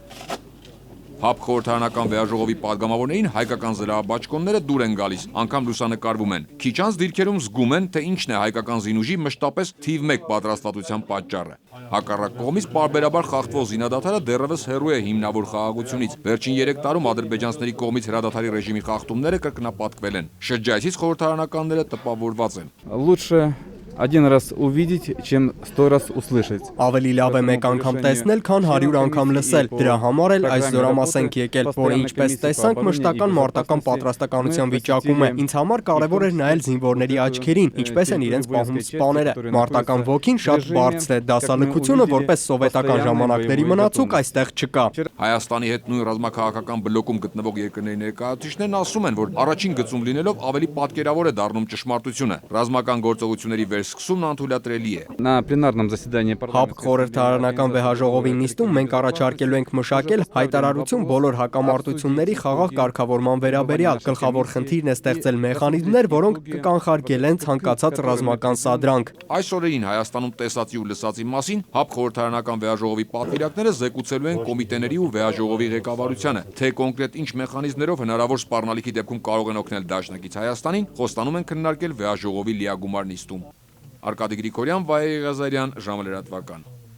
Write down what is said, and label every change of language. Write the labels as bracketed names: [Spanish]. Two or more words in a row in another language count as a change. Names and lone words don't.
[Armenian] ՀԱՊԿ խորհրդարանական վեհաժողովի падգամավորներին հայկական զրահաբաճկոնները դուր են գալիս, անգամ լուսանկարվում են։ Քիչ անց դիրքերում զգում են, թե ինչն է հայկական զինուժի մշտապես թիվ 1 պատրաստվածության պատճառը։ Հակառակ կողմից պարբերաբար խախտվող զինադադարը դեռևս հեռու է հիմնավոր խաղաղությունից։ Վերջին 3 տարում ադրբեջանցիների կողմից հրադադարի ռեժիմի խախտումները կրկնապատկվել են։ Շրջայցից խորհրդարանականները տպավորված են։ [Russian] лучше один раз увидеть, чем 100 раз услышать. [Armenian] Ավելի լավ է մեկ անգամ տեսնել, քան 100 անգամ լսել։ Դրա համար էլ այս զորամաս ենք եկել, որը ինչպես տեսանք մշտական մարտական պատրաստականության վիճակում է։ Ինձ համար կարևոր էր նայել զինվորների աչքերին, ինչպես են իրենց պահում սպաները։ Մարտական ոգին շատ բարձր է, դասալքությունը որպես սովետական ժամանակների մնացուկ այստեղ չկա։ Հայաստանի հետ նույն ռազմաքաղաքական բլոկում գտնվող երկրների ներկայացուցիչներն ասում են, որ առաջին գծում լինելով ավելի պատկերավոր է դառնում ճշմարտությունը։ Ռազմական գործողությունների վերսկսումն անթույլատրելի է։ [Russian] На пленарном заседании [Armenian] ՀԱՊԿ խորհրդարանական վեհաժողովի նիստում մենք առաջարկելու ենք մշակել հայտարարություն բոլոր հակամարտությունների խաղաղ կարգավորման վերաբերյալ։ Գլխավոր խնդիրն է ստեղծել մեխանիզմներ, որոնք կկանխարգելեն ցանկացած ռազմական սադրանք։ Այս օրերին Հայաստանում տեսածի ու լսածի մասին ՀԱՊԿ խորհրդարանական վեհաժողովի պատվիրակները զեկուցելու են կոմիտեների ու վեհաժողովի ղեկավարությանը, թե կոնկրետ ինչ մեխանիզմներով հնարավոր սպառնալիքի դեպքում կարող են օգնել դաշնակից Հայաստանին, խոստանում են քննարկել վեհաժողովի լիագումար նիստում։ Արկադի Գրիգորյան, Վահե Ղազարյան, ժամը լրատվական։